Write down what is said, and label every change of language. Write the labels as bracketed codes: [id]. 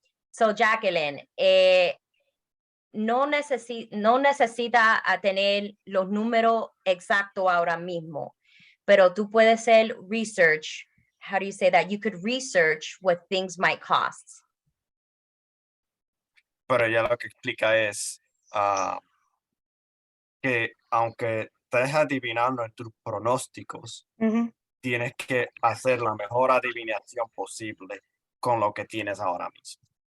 [es] So Jacqueline, no necesita a tener los números exactos ahora mismo, pero tú puedes hacer research. [en] How do you say that? You could research what things might cost. [es] Pero ella lo que explica es que aunque estés adivinando en tus pronósticos, tienes que hacer la mejor adivinación posible con lo que tienes ahora mismo.